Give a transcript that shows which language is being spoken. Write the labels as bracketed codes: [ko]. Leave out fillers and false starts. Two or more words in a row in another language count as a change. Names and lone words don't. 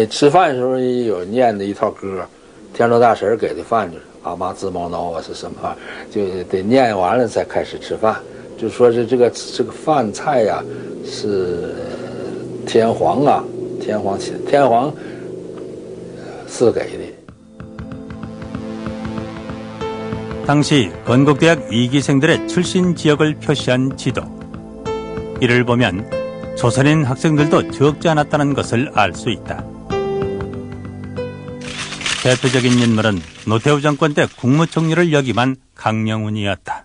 [zh] 吃饭的时候有念的一套歌，天照大神给的饭就是阿妈自毛挠啊是什么，就得念完了再开始吃饭。就说是这个饭菜呀、是天皇赐给的。 [ko] 당시 건국대학 2기생들의 출신 지역을 표시한 지도. 이를 보면 조선인 학생들도 적지 않았다는 것을 알 수 있다. 대표적인 인물은 노태우 정권 때 국무총리를 역임한 강영훈이었다.